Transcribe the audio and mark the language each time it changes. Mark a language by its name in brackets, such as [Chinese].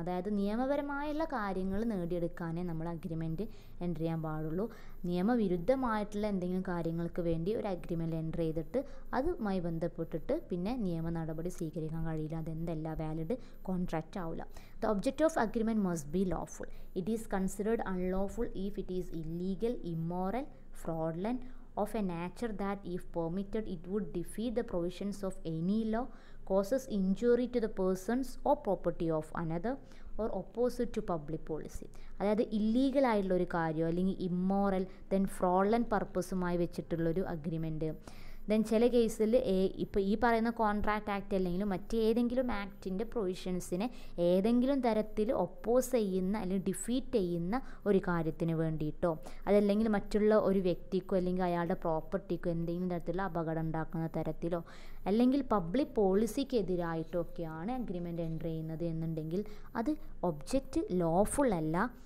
[Malayalam] അതായത് നിയമപരമായുള്ള കാര്യങ്ങൾ നേടിയെടുക്കാനേ നമ്മൾ അഗ്രിമെൻറ്റ് എൻ്റർ ചെയ്യാൻ പാടുള്ളൂ. നിയമവിരുദ്ധമായിട്ടുള്ള എന്തെങ്കിലും കാര്യങ്ങൾക്ക് വേണ്ടി ഒരു അഗ്രിമെൻറ്റ് എൻ്റർ ചെയ്തിട്ട് അതുമായി ബന്ധപ്പെട്ടിട്ട് പിന്നെ നിയമ നടപടി സ്വീകരിക്കാൻ കഴിയില്ല. അതെന്തല്ല, വാലിഡ് കോൺട്രാക്റ്റ് ആവില്ല. [English] The object of agreement must be lawful. It is considered unlawful if it is illegal, immoral, fraudulent, of a nature that if permitted it would defeat the provisions of any law, causes injury to the persons or property of another, or opposite to public policy. [Malayalam] അതായത് illegal ആയിട്ടുള്ള ഒരു കാര്യം അല്ലെങ്കിൽ immoral then fraudulent പർപ്പസുമായി വെച്ചിട്ടുള്ളൊരു agreement, then ചില കേസിൽ ഇപ്പോൾ ഈ പറയുന്ന കോൺട്രാക്റ്റ് ആക്ട് അല്ലെങ്കിലും മറ്റേതെങ്കിലും ആക്ടിൻ്റെ പ്രൊവിഷൻസിനെ ഏതെങ്കിലും തരത്തിൽ ഒപ്പോസ് ചെയ്യുന്ന അല്ലെങ്കിൽ ഡിഫീറ്റ് ചെയ്യുന്ന ഒരു കാര്യത്തിന് വേണ്ടിയിട്ടോ അതല്ലെങ്കിൽ മറ്റുള്ള ഒരു വ്യക്തിക്കോ അല്ലെങ്കിൽ അയാളുടെ പ്രോപ്പർട്ടിക്കോ എന്തെങ്കിലും തരത്തിലുള്ള അപകടം ഉണ്ടാക്കുന്ന തരത്തിലോ അല്ലെങ്കിൽ പബ്ലിക് പോളിസിക്കെതിരായിട്ടോ ഒക്കെയാണ് അഗ്രിമെൻറ്റ് എൻ്റർ ചെയ്യുന്നത് എന്നുണ്ടെങ്കിൽ അത് ഒബ്ജക്റ്റ് ലോഫുൾ അല്ല.